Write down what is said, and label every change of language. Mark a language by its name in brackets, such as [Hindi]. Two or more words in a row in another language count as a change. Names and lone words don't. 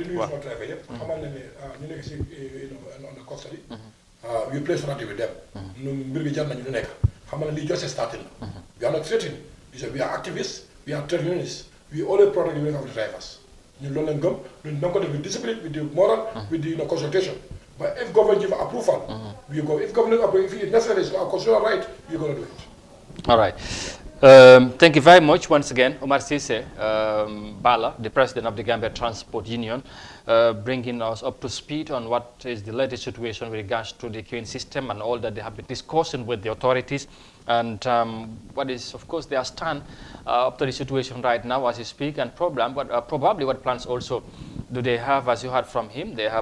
[English] we play solidarity with them. [Wolof] Mbir bi jar nañu lu nekk xam nga lii [English] just starting [Wolof] la. [English] We are not threatening. We are activists. We are trade unionists. We always protect the of the drivers. [Wolof] ñun loolu lañ gëm ñun da nga ko def [English] with discipline with the moral with the consultation. But if government give approval, we go. If government approve, if it's necessary, it's our constitutional right, we're going to do it. All right. Thank you very much once again, Omar Sise Bala, the president of the Gambia Transport Union, bringing us up to speed on what is the latest situation with regards to the queuing system and all that they have been discussing with the authorities, and what is, of course, their stand up to the situation right now as you speak, and probably what plans also do they have, as you heard from him.